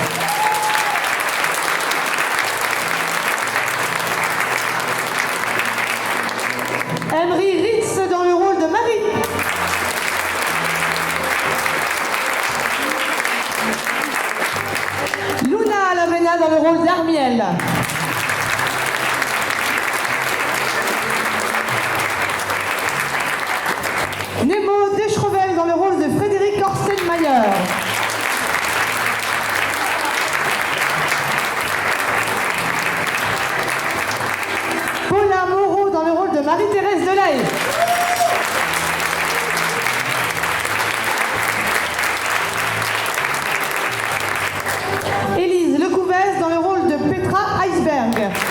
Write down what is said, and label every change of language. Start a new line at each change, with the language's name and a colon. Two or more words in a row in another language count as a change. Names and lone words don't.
French: Emery Ritz dans le rôle de Marie. Luna Alamena dans le rôle d'Armiel. Nemo Deschrevel dans le rôle de Frédéric Orstenmayer. Paula Moreau dans le rôle de Marie-Thérèse Delahaye. Élise Lecouvès dans le rôle de Petra Iceberg.